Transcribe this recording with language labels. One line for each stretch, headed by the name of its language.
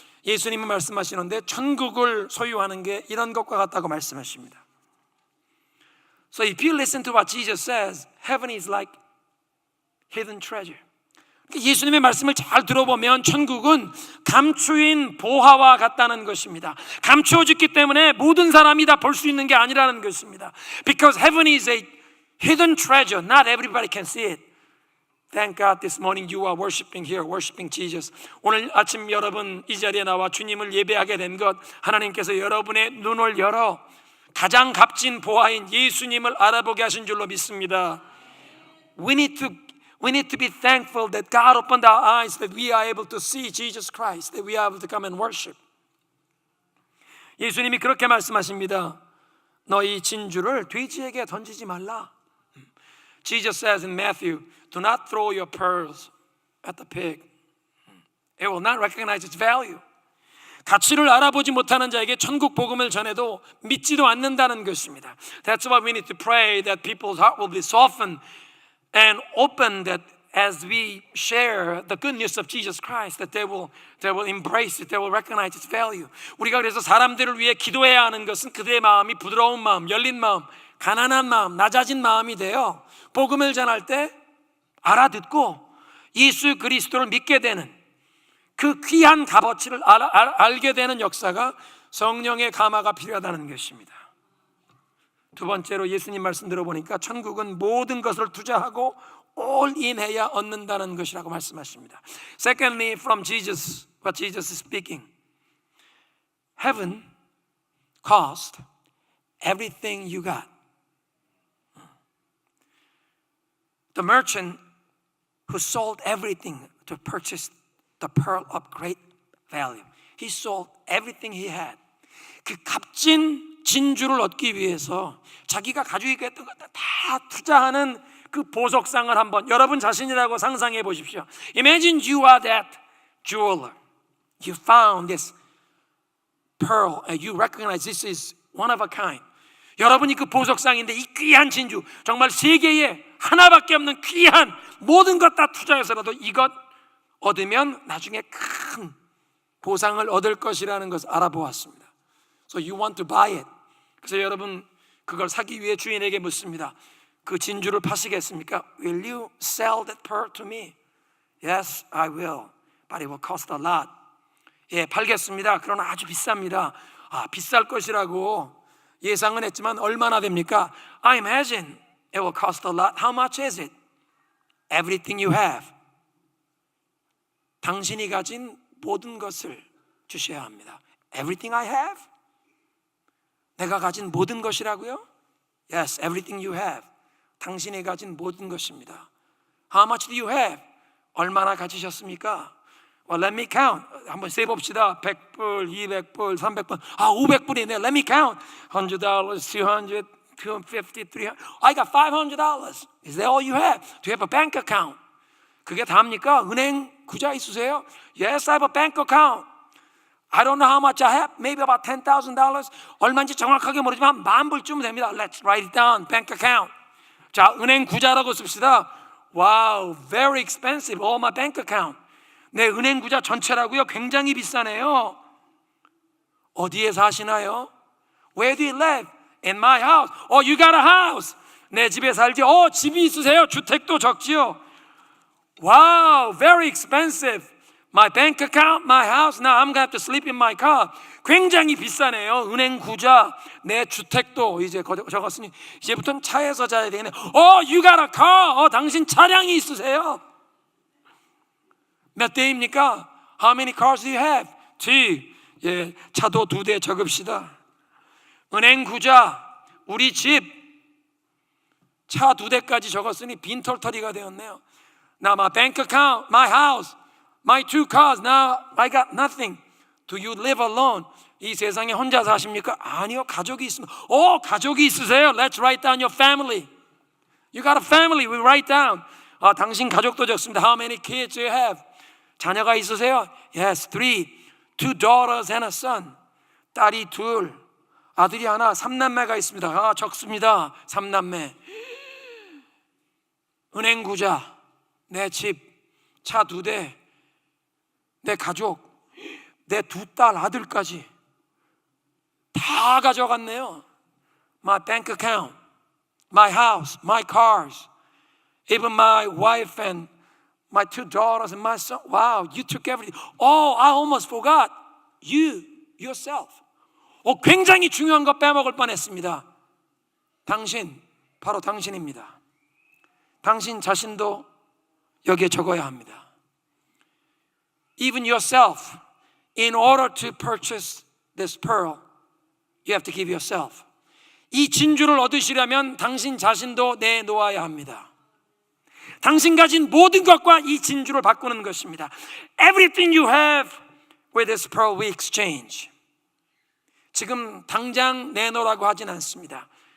Korean: 예수님은 말씀하시는데 천국을 소유하는 게 이런 것과 같다고 말씀하십니다.
English: So if you listen to what Jesus says, heaven is like hidden treasure.
Korean: 예수님의 말씀을 잘 들어보면 천국은 감추인 보화와 같다는 것입니다. 감추어졌기 때문에 모든 사람이 다 볼 수 있는 게 아니라는 것입니다.
English: Because heaven is a hidden treasure. Not everybody can see it. Thank God this morning you are worshiping here, worshiping Jesus.
Korean: 오늘 아침 여러분 이 자리에 나와 주님을 예배하게 된 것, 하나님께서 여러분의 눈을 열어 가장 값진 보화인 예수님을 알아보게 하신 줄로 믿습니다.
English: We need to be thankful that God opened our eyes, that we are able to see Jesus Christ, that we are able to come and worship.
Korean: 예수님이 그렇게 말씀하십니다. 너희 진주를 돼지에게 던지지 말라.
English: Jesus says in Matthew, do not throw your pearls at the pig. It will not recognize its value.
Korean: 가치를 알아보지 못하는 자에게 천국 복음을 전해도 믿지도 않는다는 것입니다.
English: That's why we need to pray that people's heart will be softened and open, that as we share the good news of Jesus Christ, that they will embrace it, they will recognize its value.
Korean: 우리가 그래서 사람들을 위해 기도해야 하는 것은 그들의 마음이 부드러운 마음, 열린 마음, 가난한 마음, 낮아진 마음이 되어 복음을 전할 때 알아듣고 예수 그리스도를 믿게 되는 그 귀한 값어치를 알게 되는 역사가 성령의 감화가 필요하다는 것입니다. 두 번째로 예수님 말씀 들어보니까 천국은 모든 것을 투자하고
English: all in
Korean: 해야 얻는다는 것이라고 말씀하십니다.
English: Secondly, from Jesus, what Jesus is speaking, heaven cost everything you got. The merchant who sold everything to purchase the pearl of great value. He sold everything he had.
Korean: 그 값진 진주를 얻기 위해서 자기가 가지고 있던 것 다 투자하는 그 보석상을 한번 여러분 자신이라고 상상해 보십시오.
English: Imagine you are that jeweler. You found this pearl and you recognize this is one of a kind.
Korean: 여러분이 그 보석상인데 이 귀한 진주, 정말 세계에 하나밖에 없는 귀한 모든 것 다 투자해서라도 이것 얻으면 나중에 큰 보상을 얻을 것이라는 것을 알아보았습니다.
English: So you want to buy it.
Korean: 그래서 여러분 그걸 사기 위해 주인에게 묻습니다. 그 진주를 파시겠습니까?
English: Will you sell that pearl to me? Yes, I will. But it will cost a lot.
Korean: 예, 팔겠습니다. 그러나 아주 비쌉니다. 비쌀 것이라고 예상은 했지만 얼마나 됩니까?
English: I imagine it will cost a lot. How much is it? Everything you have.
Korean: 당신이 가진 모든 것을 주셔야 합니다.
English: Everything I have?
Korean: 내가 가진 모든 것이라고요?
English: Yes, everything you have.
Korean: 당신이 가진 모든 것입니다.
English: How much do you have?
Korean: 얼마나 가지셨습니까?
English: Well, let me count.
Korean: 한번 세봅시다. 100불, 200불, 300불. 500불이네.
English: Let me count. $100, $200, $250, $300. I got $500. Is that all you have? Do you have a bank account?
Korean: 그게 다입니까? 은행 구자 있으세요?
English: Yes, I have a bank account. I don't know how much I have. Maybe about $10,000.
Korean: 얼마인지 정확하게 모르지만 10,000불쯤 됩니다.
English: Let's write it down. Bank account.
Korean: 자, 은행 구자라고 씁시다.
English: Wow, very expensive. All my bank account.
Korean: 내 은행 구자 전체라고요? 굉장히 비싸네요. 어디에 사시나요?
English: Where do you live? In my house. Oh, you got a house.
Korean: 내 집에 살지? 집이 있으세요? 주택도 적지요?
English: Wow, very expensive. My bank account, my house. Now I'm going to have to sleep in my car.
Korean: 굉장히 비싸네요. 은행 구자, 내 주택도 이제 적었으니 이제부터는 차에서 자야 되겠네.
English: You got a car.
Korean: 당신 차량이 있으세요? 몇 대입니까?
English: How many cars do you have?
Korean: 2. 예, 차도 2대 적읍시다. 은행 구자, 우리 집, 차 2대까지 적었으니 빈털터리가 되었네요.
English: Now my bank account, my house. My 2 cars, now I got nothing. Do you live alone?
Korean: 이 세상에 혼자 사십니까? 아니요, 가족이 있습니다. 가족이 있으세요?
English: Let's write down your family. You got a family, we write down.
Korean: 당신 가족도 적습니다.
English: How many kids do you have?
Korean: 자녀가 있으세요?
English: Yes, 3. 2 daughters and a son.
Korean: 딸이 2, 아들이 1, 3남매가 있습니다. 적습니다. 3남매. 은행 구자, 내 집, 차 2대, 내 가족, 내 2딸 아들까지 다 가져갔네요.
English: My bank account, my house, my cars, even my wife and my 2 daughters and my son. Wow, you took everything. I almost forgot you, yourself.
Korean: 굉장히 중요한 거 빼먹을 뻔했습니다. 당신, 바로 당신입니다. 당신 자신도 여기에 적어야 합니다.
English: Even yourself, in order to purchase this pearl, you have to give yourself.
Korean: 이 진주를 얻으시려면 당신 자신도 내놓아야 합니다. 당신 가진 모든 것과 이 진주를 바꾸는 것입니다.
English: Everything you have with this pearl we exchange.
Korean: 지금 당장 내놓으라고 하진 않습니다.